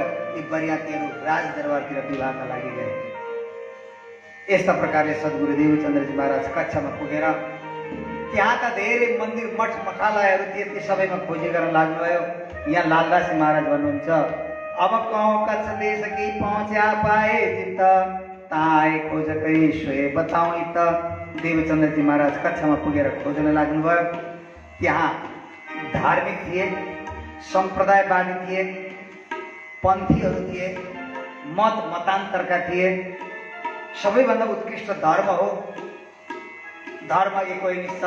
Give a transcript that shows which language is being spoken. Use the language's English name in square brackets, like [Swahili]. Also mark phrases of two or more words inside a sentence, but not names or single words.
[Nepali] यी बरियातीहरू राजदरबारतिर विवाहका लागि गए। यस्ता प्रकारले सद्गुरु देवचन्द्रजी महाराज कच्छमा पुगेर त्यहाँ त धेरै मन्दिर मठ मठालयहरू थिए, ती सबैमा खोजी गर्न लाग्नुभयो। यहाँ लालदास महाराज भन्नुहुन्छ, [Hindi] अब कौं कच्छ देश की पहुँचा पाए चित्त, ताए खोज करी सोए बताऊँ त। [Nepali] देवचन्द्रजी महाराज कच्छमा पुगेर खोज्न लाग्नुभयो। त्यहाँ धार्मिक थिए, सम्प्रदायवादी थिए, पन्थीहरू थिए, मत मतान्तरका थिए। सबैभन्दा उत्कृष्ट धर्म हो। धर्म एकै निश्चल।